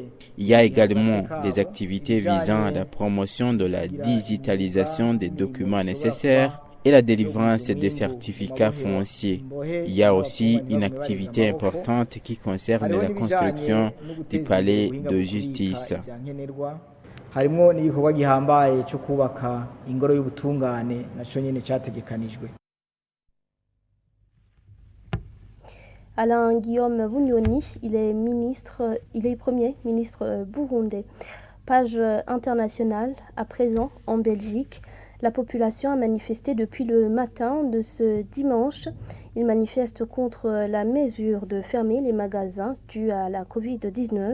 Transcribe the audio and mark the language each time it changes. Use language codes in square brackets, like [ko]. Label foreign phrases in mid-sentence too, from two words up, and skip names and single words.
[fr] Il y a également les activités visant à la promotion de la digitalisation des documents nécessaires et la délivrance des certificats fonciers. Il y a aussi une activité importante qui concerne la construction du palais de justice. [rn] Harimo n'igikorwa gihambaye cyo kubaka ingoro y'ubutungane naco nyene cyategekanijwe. [fr] Alain Guillaume Bunyoni, il est premier ministre burundais. Page internationale, à présent en Belgique, la population a manifesté depuis le matin de ce dimanche. Il manifeste contre la mesure de fermer les magasins due à la Covid-19.